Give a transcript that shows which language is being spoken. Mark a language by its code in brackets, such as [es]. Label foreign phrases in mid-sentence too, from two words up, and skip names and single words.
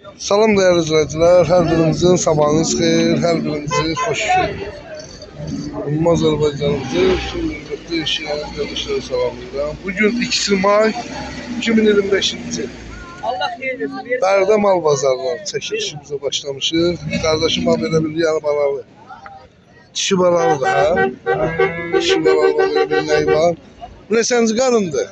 [az] Salam [tr] değerli izleyiciler, [az] her birinizin sabahınız xeyir, her birinizi hoş Azərbaycanımızı tüm hürmetli yaşayan kardeşleri salamlayıram. Bugün 2 May 2025-ci il. Bərdə mal bazarından çəkilişimizə başlamışıq. Kardeşim abi elə bir yarı balalı. Dişi balalı da ha. Dişi balalı elə bir nəyi var. Bu neçənci qarındır?